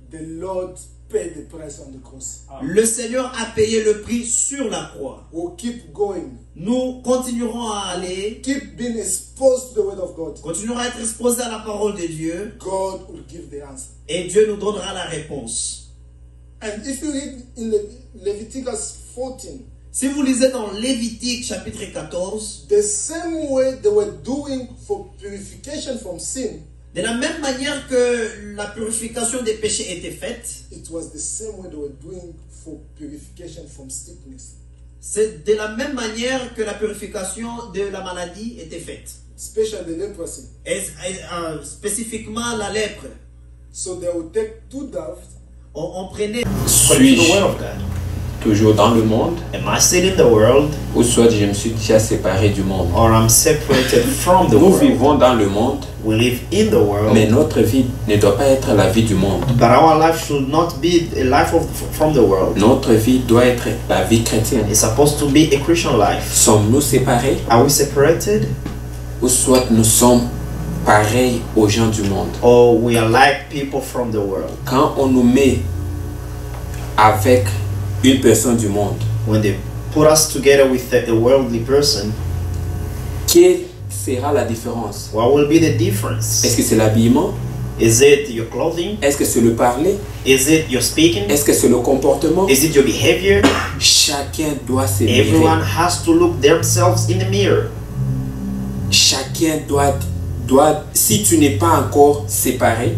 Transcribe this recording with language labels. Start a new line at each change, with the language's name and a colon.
English: the Lord paid the price on the cross.
French: le Seigneur a payé le prix sur la croix.
English: We'll keep going.
French: Nous continuerons à aller,
English: Keep being exposed to the word of God.
French: continuerons à être exposés à la parole de Dieu,
English: God will give the answer.
French: et Dieu nous donnera la réponse.
English: And if you read in Leviticus 14,
French: Si vous lisez dans Lévitique chapitre 14,
English: the same way they were doing for purification from sin,
French: de la même manière que la purification des péchés était faite,
English: it was the same way they were doing for purification from sickness,
French: c'est de la même manière que la purification de la maladie était faite.
English: especially the leprosy.
French: Spécifiquement la lèpre.
English: So they would take 2 doves.
French: On prenait Suis-je toujours dans le monde,
English: Am I still in the world,
French: ou soit je me suis déjà séparé du monde?
English: or I'm separated from the
French: Nous
English: world?
French: vivons dans le monde,
English: We live in the world,
French: mais notre vie ne doit pas être la vie du monde.
English: but our life should not be a life from the world.
French: Notre vie doit être la vie chrétienne.
English: It's supposed to be a Christian life.
French: Sommes-nous séparés,
English: Are we separated,
French: ou soit nous sommes pareils aux gens du monde?
English: or we are like people from the world?
French: Quand on nous met avec une personne du monde,
English: When they put us together with a worldly person,
French: quelle sera la différence?
English: what will be the difference?
French: Est-ce que c'est l'habillement?
English: Is it your clothing?
French: Est-ce que c'est le parler?
English: Is it your speaking?
French: Est-ce que c'est le comportement?
English: Is it your behavior?
French: Chacun doit se
English: Everyone
French: mirer.
English: has to look themselves in the mirror.
French: Chacun doit, si tu n'es pas encore séparé,